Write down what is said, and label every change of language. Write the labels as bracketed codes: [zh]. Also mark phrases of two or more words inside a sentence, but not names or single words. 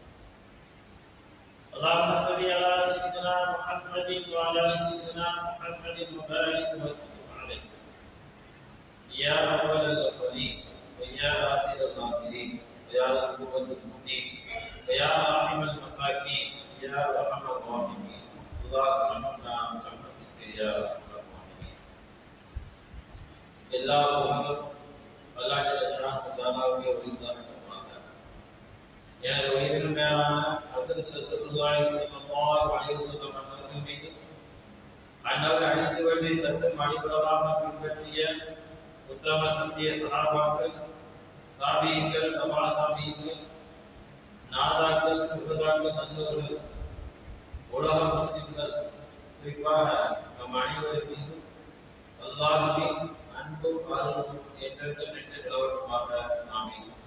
[ar] اللهم صل على سيدنا محمد وعلى ال سيدنا محمد وبارك وسلم عليه يا اول الاولين ويا اخر الاخرين ويا ذا القوة المتين ويا راحم المساكين يا ارحم الراحمين. اللهم ارحمنا برحمتك يا ارحم الراحمين. [ta] எல்லா புகழும் [ar] الله جل شأنه [ta] தஆலாவுக்கே உரித்தானது. எனது உயிரின் மேலான ஹஸரத் [ar] رسول الله صلى الله عليه وسلم [ta] அவர்கள் மீது அன்னவர் அடிச்சுவற்றை சட்டம் அடிப்படையாக பின்பற்றிய உத்தம சத்திய சஹாபாக்கள், தாபீன்கள், தபா தாபீன்கள், நாதாக்கள், சுகதாக்கள், நல்லோர்கள், உலக முஸ்லிம்கள், குறிப்பாக நம் அனைவரின் மீது அல்லாஹ்வின் அன்பும் அருளும் என்றென்றும் நின்று நிலவரமாக ஆமீன்.